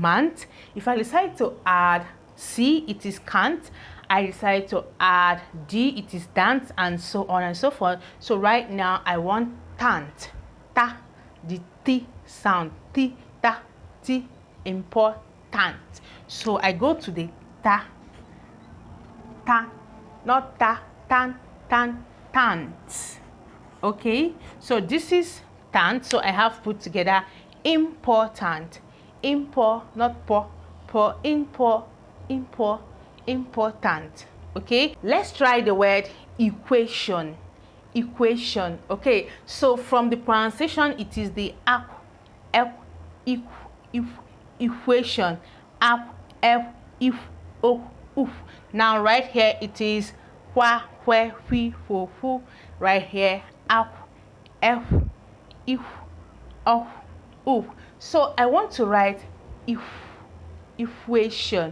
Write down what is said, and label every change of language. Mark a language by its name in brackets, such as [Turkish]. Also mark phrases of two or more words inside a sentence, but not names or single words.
[English] If I decide to add C, it is can't. I decided to add D, it is dance, and so on and so forth. So right now I want tant, ta, the T sound, T, ta, T, important. So I go to the ta, tan, not ta, tan, tan, tant. Okay, so this is tant, so I have put together important, import, not po, import, important. Okay, let's try the word equation. Okay, so from the pronunciation it is the equation, now right here it is wha, where, who, right here so I want to write equation.